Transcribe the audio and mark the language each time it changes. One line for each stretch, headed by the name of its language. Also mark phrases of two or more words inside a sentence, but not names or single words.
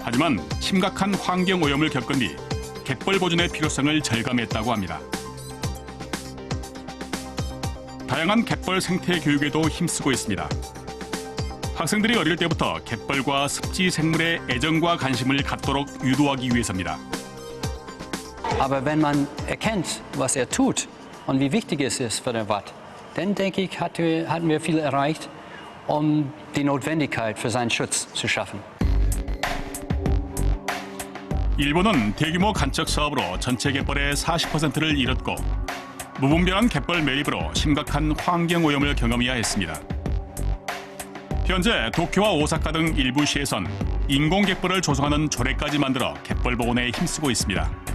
Korean: 하지만 심각한 환경 오염을 겪은 뒤 갯벌 보존의 필요성을 절감했다고 합니다. 다양한 갯벌 생태 교육에도 힘쓰고 있습니다. 학생들이 어릴 때부터 갯벌과 습지 생물의 애정과 관심을 갖도록 유도하기 위해서입니다.
German: Aber wenn man erkennt, was tut und wie wichtig es ist für den Watt, dann denke ich, hatten wir viel erreicht, die Notwendigkeit für seinen Schutz zu schaffen.
Korean: 일본은 대규모 간척 사업으로 전체 갯벌의 40%를 잃었고 무분별한 갯벌 매립으로 심각한 환경 오염을 경험해야 했습니다. 현재 도쿄와 오사카 등 일부 시에선 인공 갯벌을 조성하는 조례까지 만들어 갯벌 복원에 힘쓰고 있습니다.